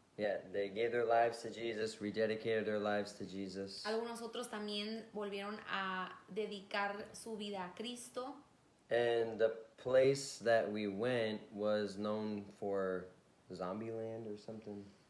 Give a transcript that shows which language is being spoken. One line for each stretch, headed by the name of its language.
English: Yeah, they gave their lives to Jesus, rededicated their lives to Jesus.
Spanish: Algunos otros también volvieron a dedicar su vida a Cristo.
English: And the place that we went was known for Zombieland or something.